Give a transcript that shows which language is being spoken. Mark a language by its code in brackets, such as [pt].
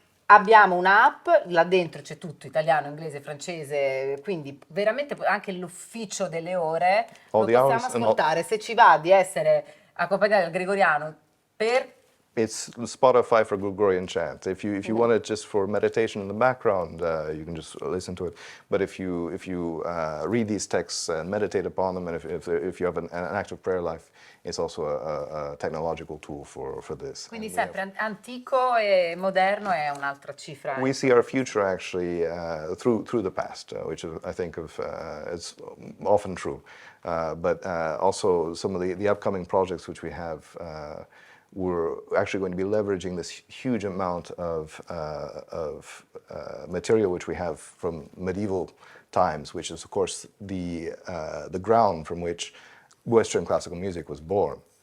[it] Abbiamo un'app, là dentro c'è tutto, italiano, inglese, francese, quindi veramente anche l'ufficio delle ore lo possiamo ascoltare. Se ci va di essere accompagnati dal gregoriano per [en] it's Spotify for Gregorian chant. If you want it just for meditation in the background, you can just listen to it. But if you read these texts and meditate upon them, and if you have an active prayer life, it's also a technological tool for this. [it] Quindi sempre antico e moderno è un'altra cifra. [en] We see our future actually through the past, which I think is often true. But also some of the upcoming projects which we have, we're actually going to be leveraging this huge amount of material which we have from medieval times, which is of course the ground from which Western classical music was born.